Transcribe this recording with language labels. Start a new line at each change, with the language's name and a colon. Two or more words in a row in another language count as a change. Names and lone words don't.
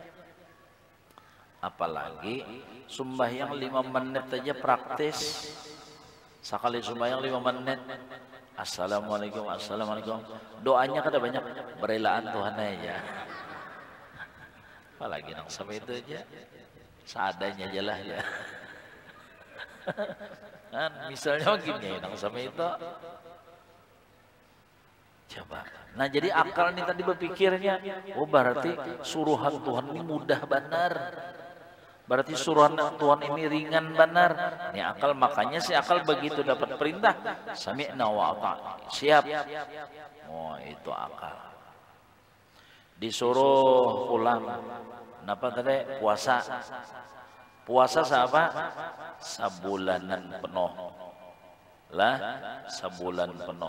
Indonesian: Apalagi sembahyang 5 menit aja praktis, Sekali sembahyang 5 menit. Assalamualaikum, assalamualaikum. Doanya kada banyak, berelaan Tuhan aja. Apalagi nang sampai itu aja. Seadanya aja lah ya. Kan misalnya gini nang sampai itu. Coba. Nah jadi akal ini tadi berpikirnya, oh berarti suruhan Tuhan ini mudah benar. Berarti suruhan Tuhan ini ringan benar. Ini akal, makanya si akal begitu dapat perintah,
Arabic: سمعنا وأطعنا.
Indonesian: Siap. Oh itu akal. Disuruh pulang. Kenapa tadi? Puasa. Puasa siapa? Sebulanan penuh. Lah, sebulan penuh.